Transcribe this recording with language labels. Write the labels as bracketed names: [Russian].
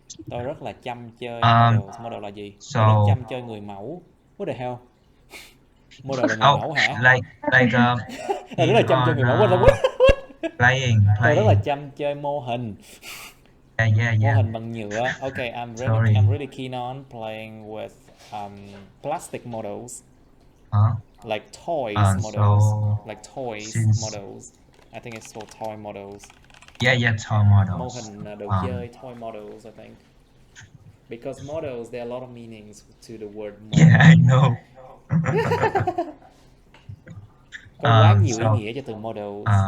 [Vietnamese] Tôi rất là chăm chơi models. Model là gì? Tôi rất chăm chơi người mẫu. [English] What the hell? [Vietnamese] Model là người mẫu hả? [English] Like [Vietnamese] Tôi rất là chăm chơi người mẫu. [English] What? Playing. [Vietnamese] Tôi rất là chăm chơi mô hình. [English] Yeah. [Vietnamese] Mô hình bằng nhựa. [English] Okay, I'm really keen on playing with plastic models. Like toys models. Like toys models. I think it's called toy models. Yeah, toy models. [Vietnamese] Mô hình đồ chơi, [English] toy models, I think. Because models, there are a lot of meanings to the word model. Yeah, I know. [Vietnamese] Có quá nhiều ý nghĩa cho từ models.